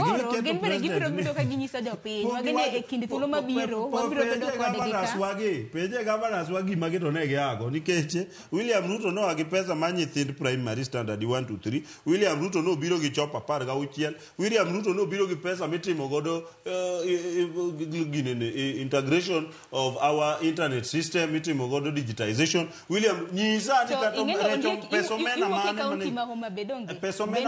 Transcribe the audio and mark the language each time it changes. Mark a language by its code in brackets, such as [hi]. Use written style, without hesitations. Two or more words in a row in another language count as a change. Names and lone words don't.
[luo] gin bende gibiro bedo ka ginyiso jopiny wagene e kind thuolo mabiro wabiro bedo kodgi ka peje governors wagi magi to ne giago nikech William Ruto no agi pesa ma nyithind [en] primary standard [luo] 1 to 3 William Ruto no biro gi chop 16 William Ruto no biro gi pesa mitimo godo [en] integration of our internet system [luo] mitimo godo digitization William nyisa ati kata pesomena mane pesomena